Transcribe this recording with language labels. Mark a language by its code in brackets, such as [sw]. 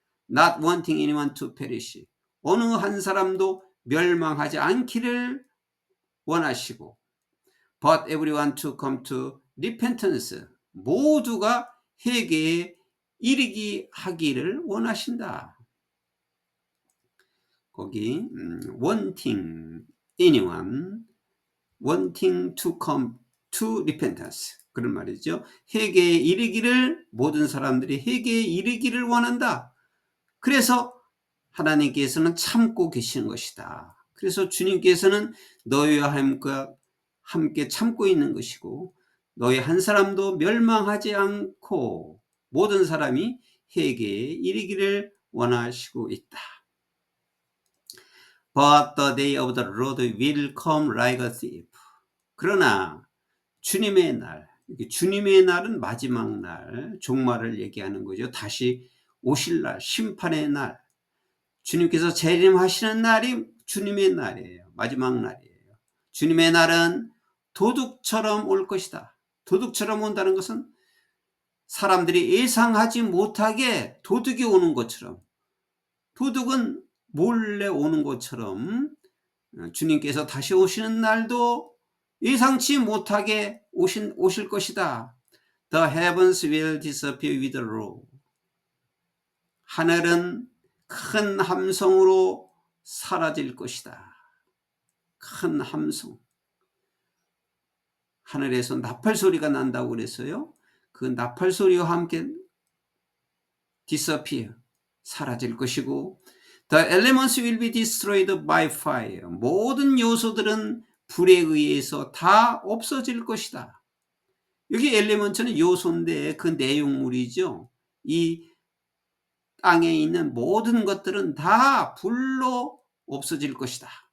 [en] Not wanting anyone to perish. [ko] 어느 한 사람도 멸망하지 않기를 원하시고, [en] but everyone to come to repentance. [ko] 모두가 회개에 이르기 하기를 원하신다. 거기 [en] wanting anyone, wanting to come to repentance, [ko] 그런 말이죠. 회개에 이르기를, 모든 사람들이 회개에 이르기를 원한다. 그래서 하나님께서는 참고 계시는 것이다. 그래서 주님께서는 너희와 함께 참고 있는 것이고, 너희 한 사람도 멸망하지 않고 모든 사람이 회개에 이르기를 원하시고 있다. [en] But the day of the Lord will come like a thief. [ko] 그러나 주님의 날, 주님의 날은 마지막 날, 종말을 얘기하는 거죠. 다시 오실 날, 심판의 날, 주님께서 재림하시는 날이 주님의 날이에요. 마지막 날이에요. 주님의 날은 도둑처럼 올 것이다. 도둑처럼 온다는 것은 사람들이 예상하지 못하게 도둑이 오는 것처럼, 도둑은 몰래 오는 것처럼 주님께서 다시 오시는 날도 예상치 못하게 오실 것이다. [en] The heavens will disappear with a roar. [ko] 하늘은 큰 함성으로 사라질 것이다. 큰 함성. 하늘에서 나팔 소리가 난다고 그랬어요. 그 나팔 소리와 함께 [en] disappear, [ko] 사라질 것이고, [en] the elements will be destroyed by fire. [ko] 모든 요소들은 불에 의해서 다 없어질 것이다. 여기 엘리먼트는 요소인데 그 내용물이죠. 이 땅에 있는 모든 것들은 다 불로 없어질 것이다.